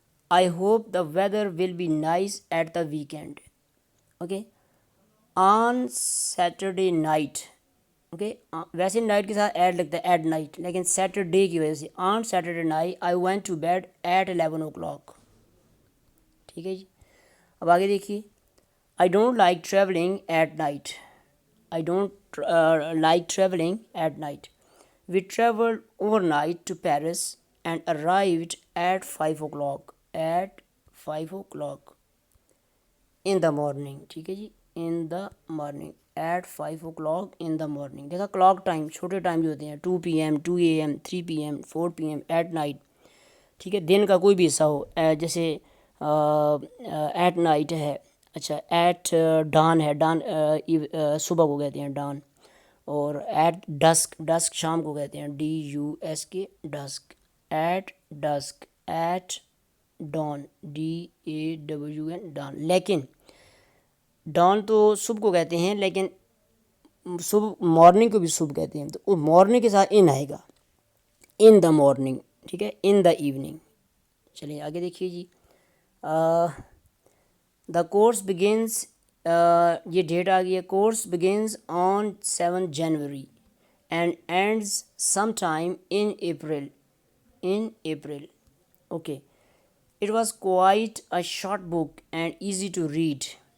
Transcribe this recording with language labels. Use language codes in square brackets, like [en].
[en] I hope the weather will be nice at the weekend. Okay, on Saturday night. Okay, [ur] ویسے night کے ساتھ add لگتا ہے, [en] at night, [ur] لیکن Saturday کی وجہ سے [en] On Saturday night I went to bed at 11 o'clock. [ur] ٹھیک ہے جی, اب آگے دیکھیے. [en] I don't like travelling at night, I don't like travelling at night. We travelled overnight to Paris and arrived at 5 o'clock. At 5 o'clock in the morning. [ur] ٹھیک ہے جی, [en] in the morning, at 5 o'clock in the morning. [ur] دیکھا clock time, چھوٹے time جو ہوتے ہیں 2 PM 2 AM 3 PM 4 PM at night. ٹھیک ہے, دن کا کوئی بھی حصہ ہو, جیسے [en] at night [ur] ہے, اچھا [en] at dawn [ur] ہے, ڈان صبح کو کہتے ہیں ڈان, اور [en] at dusk, [ur] ڈسک شام کو کہتے ہیں DUSK disk, at disk, at Dawn DAWN Dawn. لیکن ڈان تو صبح کو کہتے ہیں, لیکن صبح مارننگ کو بھی صبح کہتے ہیں, تو وہ مارننگ کے ساتھ ان آئے گا, [en] In the morning. [ur] ٹھیک ہے, [en] In the evening. [ur] چلیے آگے دیکھیے جی. [en] the course begins, [ur] یہ ڈیٹ آ گئی ہے, [en] Course begins on 7 January and ends some time in April. In April. Okay. It was quite a short book and easy to read.